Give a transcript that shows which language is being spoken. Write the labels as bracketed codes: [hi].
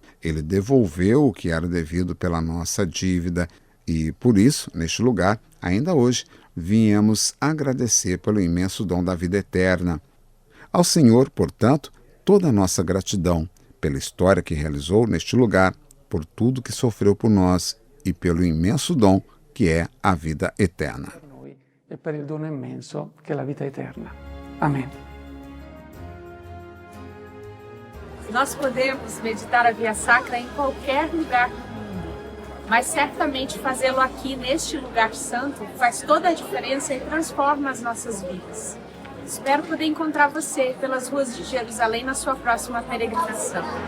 [pt] Ele devolveu o que era devido pela nossa dívida e, por isso, neste lugar, ainda hoje, viemos agradecer pelo imenso dom da vida eterna. Ao Senhor, portanto, toda a nossa gratidão pela história que realizou neste lugar, por tudo que sofreu por nós e pelo imenso dom que é a vida eterna. [it] E per il dono immenso che è la vita eterna. [pt] Amém. Nós podemos meditar a Via Sacra em qualquer lugar do mundo, mas certamente fazê-lo aqui neste lugar santo faz toda a diferença e transforma as nossas vidas. Espero poder encontrar você pelas ruas de Jerusalém na sua próxima peregrinação.